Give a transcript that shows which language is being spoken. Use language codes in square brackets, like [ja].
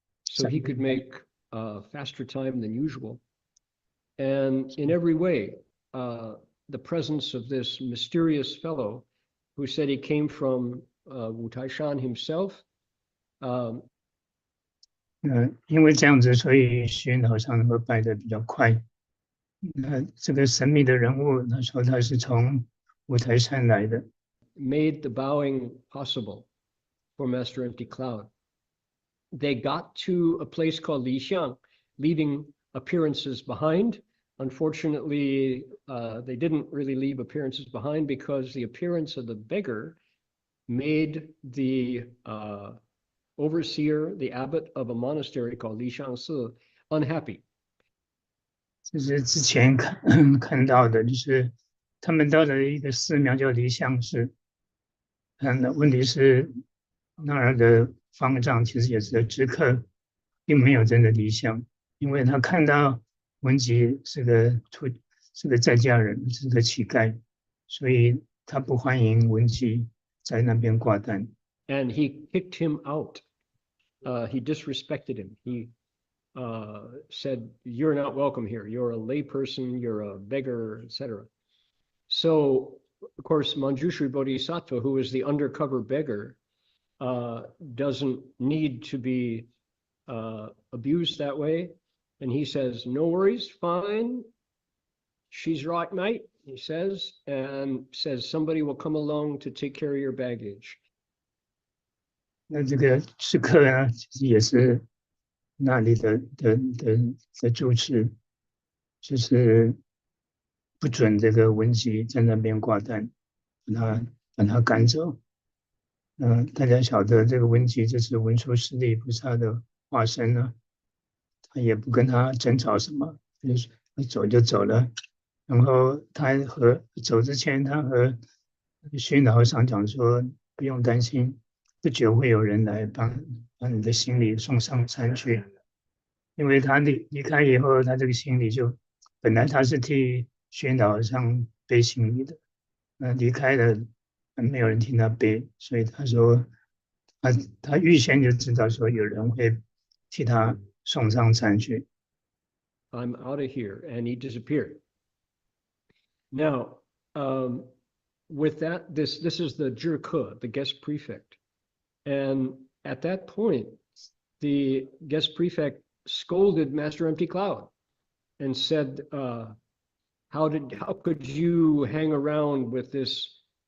[en] So he could make faster time than usual. And in every way, the presence of this mysterious fellow who said he came from Wu Taishan himself. [zh] 因为这样子，所以虚云老和尚能够拜得比较快。这个神秘的人物，他说他是从五台山来的。 [en] Made the bowing possible for Master Empty Cloud. They got to a place called Li Xiang, leaving appearances behind. Unfortunately, they didn't really leave appearances behind because the appearance of the beggar made the overseer, the abbot of a monastery called Li Xiang Si, unhappy. [zh] 这是之前看到的，就是他们到了一个寺庙叫离相寺，问题是那儿的方丈其实也是知客，并没有真的离相，因为他看到文吉是个在家人，是个乞丐，所以他不欢迎文吉在那边挂单。 [en] And he kicked him out. He disrespected him. He said, "You're not welcome here. You're a layperson. You're a beggar, etc." So, of course, Manjushri Bodhisattva, who is the undercover beggar, doesn't need to be abused that way. And he says, "No worries, fine. She's right, mate," he says, and says, "Somebody will come along to take care of your baggage." [zh] 那这个知客呢，其实也是那里的住持，就是不准这个文吉在那边挂单，把他赶走。大家晓得这个文吉就是文殊师利菩萨的化身呢，他也不跟他争吵什么，就是走就走了。然后走之前，他和虚云老和尚讲说，不用担心，不久会有人来把你的行李送上山去。因为他离开以后，他这个行李就本来他是替虚云老和尚背行李的，离开了没有人替他背，所以他说他预先就知道说有人会替他送上山去。 [en] I'm out of here, and he disappeared. Now, with that, this is the Zhike, the guest prefect, and at that point, the guest prefect scolded Master Empty Cloud and said, how could you hang around with this?